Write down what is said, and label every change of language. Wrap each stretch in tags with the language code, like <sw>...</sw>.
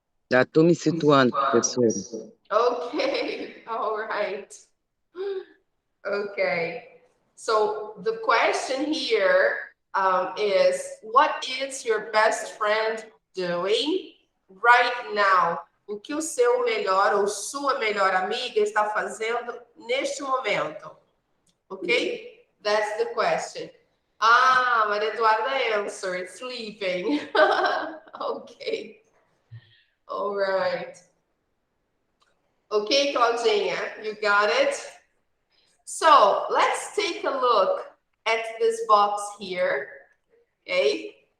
<pt>Já estou me situando, professora.</pt> <en>Okay, all right. Okay, so the question here is, what is your best friend doing right now?</en> <pt>O que o seu melhor ou sua melhor amiga está fazendo neste momento?</pt> <en>Okay, that's the question. Ah, Maria Eduarda answered, sleeping. Okay, all right. Okay, Claudinha, you got it? So let's take a look at this box here, okay?</en>